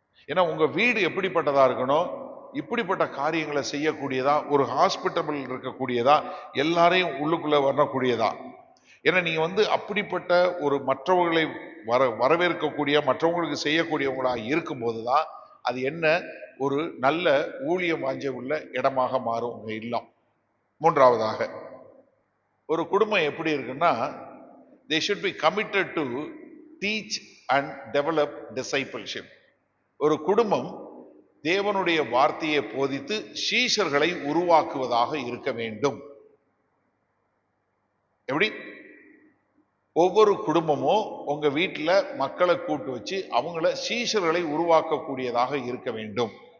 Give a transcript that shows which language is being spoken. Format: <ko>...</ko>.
<ta>ஏன்னா உங்க வீடு எப்படிப்பட்டதா இருக்கணும், இப்படிப்பட்ட காரியங்களை செய்யக்கூடியதா, ஒரு ஹாஸ்பிட்டல் இருக்கக்கூடியதா, எல்லாரையும் உள்ளுக்குள்ள வரக்கூடியதா. ஏன்னா நீங்க அப்படிப்பட்ட ஒரு மற்றவர்களை வரவேற்கக்கூடிய, மற்றவங்களுக்கு செய்யக்கூடியவங்களா இருக்கும்போதுதான் அது என்ன ஒரு நல்ல ஊழியம் வாஞ்ச உள்ள இடமாக மாறும் உங்க இல்லம். மூன்றாவதாக, ஒரு குடும்பம் எப்படி இருக்குன்னா,</ta> <en>they should be committed to teach and develop discipleship.</en> <ta>ஒரு குடும்பம் தேவனுடைய வார்த்தையை போதித்து சீஷர்களை உருவாக்குவதாக இருக்க வேண்டும். எப்படி? ஒவ்வொரு குடும்பமும் உங்க வீட்டுல மக்களை கூட்டு வச்சு அவங்கள சீஷர்களை உருவாக்கக்கூடியதாக இருக்க வேண்டும்.</ta>